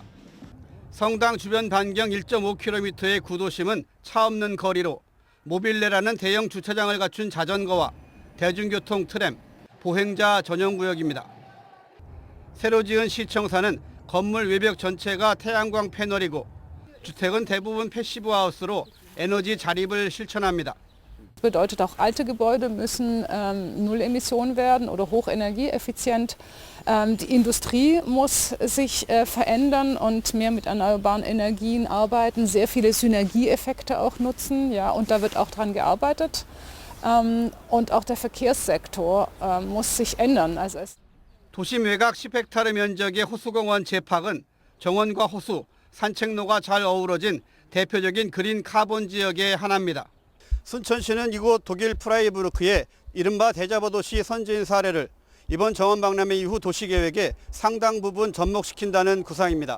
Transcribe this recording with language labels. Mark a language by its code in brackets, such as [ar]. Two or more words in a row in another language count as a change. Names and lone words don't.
[ko] 성당 주변 반경 1.5km의 구도심은 차 없는 거리로 모빌레라는 대형 주차장을 갖춘 자전거와 대중교통 트램, 보행자 전용 구역입니다. 새로 지은 시청사는 건물 외벽 전체가 태양광 패널이고 주택은 대부분 패시브 하우스로 에너지 자립을 실천합니다. [de] Das bedeutet auch, alte Gebäude müssen null Emission werden oder hochenergieeffizient. Die Industrie muss sich verändern und mehr mit erneuerbaren Energien arbeiten, sehr viele Synergieeffekte auch nutzen. Ja, und da wird auch dran gearbeitet. Und auch der Verkehrssektor muss sich ändern. [ko] 도심 외곽 10헥타르 면적의 호수공원 제팍은 정원과 호수, 산책로가 잘 어우러진 대표적인 그린 카본 지역의 하나입니다. 순천시는 이곳 독일 프라이부르크의 이른바 대자보 도시 선진 사례를 이번 정원박람회 이후 도시계획에 상당 부분 접목시킨다는 구상입니다.